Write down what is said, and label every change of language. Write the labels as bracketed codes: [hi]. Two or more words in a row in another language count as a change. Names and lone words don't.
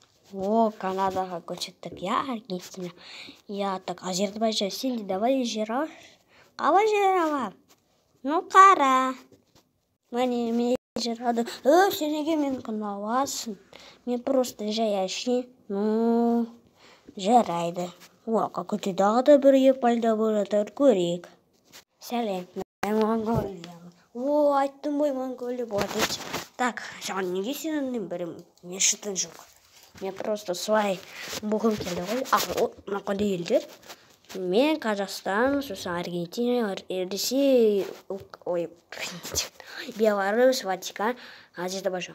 [kk] О, Канадаға көшеттік, я, Аргентина. [ru] Я, так, [kk] Азербайжан, сен де давай жер ал. Қалай жер алам? Ну, қара. Мен жер алдым. Сен неге мені қиналасың? Мен просто жай әшейін. Ну, жарайды. О, какой-то дағы да бірге пайда болады, көрейік. Сәлем, мен Монголиямын. О, айттым ғой, Монголия болады. Так, жаңа неге сенің бірім мешітің жоқ? Мен просто солай болғым келді ғой. Мына қандай елдер? Мен Қазақстан, сосын Аргентина, Ресей, Беларусь, Ватикан, Азербайжан.